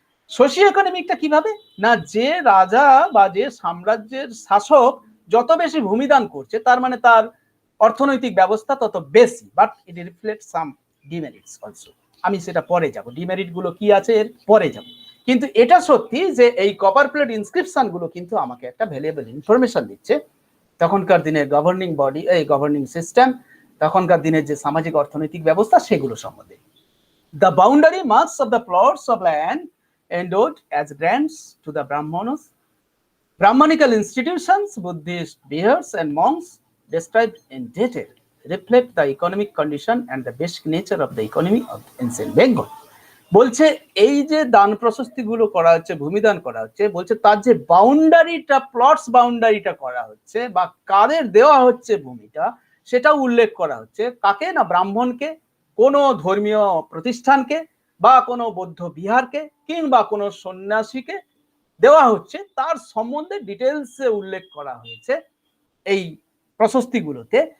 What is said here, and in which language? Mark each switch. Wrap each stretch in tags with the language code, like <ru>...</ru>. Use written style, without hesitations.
<bn>Socio ইকোনমিকটা কিভাবে না, যে রাজা বা যে সাম্রাজ্যের শাসক যত বেশি ভূমিদান করছে তার মানে তার অর্থনৈতিক ব্যবস্থা তত বেশি,</bn> <en>But it reflect some demerits also.</en> <bn>আমি সেটা পরে যাব, ডিমেরিট গুলো কি আছে এর পরে যাব। কিন্তু এটা সত্যি যে এই কপার প্লেট ইনস্ক্রিপশন গুলো কিন্তু আমাকে একটা ভ্যালুয়েবল ইনফরমেশন দিচ্ছে তখনকার দিনের গভর্নিং বডি, এই গভর্নিং সিস্টেম, তখনকার দিনের যে সামাজিক অর্থনৈতিক ব্যবস্থা সেগুলো সম্বন্ধে।</bn> <en>The boundary marks of the plots of land endowed as grants to the Brahmanas, Brahmanical institutions, Buddhist bears and monks described in detail reflect the economic condition and the basic nature of the economy of ancient Bengal.</en> <bn>বলছে এই যে দান প্রশস্তি গুলো করা হচ্ছে, ভূমিদান করা হচ্ছে, বলছে তার যে বাউন্ডারিটা, প্লটস বাউন্ডারিটা করা হচ্ছে বা কাদের দেওয়া হচ্ছে ভূমিটা, সেটা উল্লেখ করা হচ্ছে। কাকে না, ব্রাহ্মণকে, কোনো ধর্মীয় প্রতিষ্ঠানকে বা কোনো বৌদ্ধ বিহারকে কিংবা কোনো সন্ন্যাসীকে দেওয়া হচ্ছে, তার সম্বন্ধে ডিটেলসে উল্লেখ করা হয়েছে এই প্রশস্তিগুলোতে।</bn>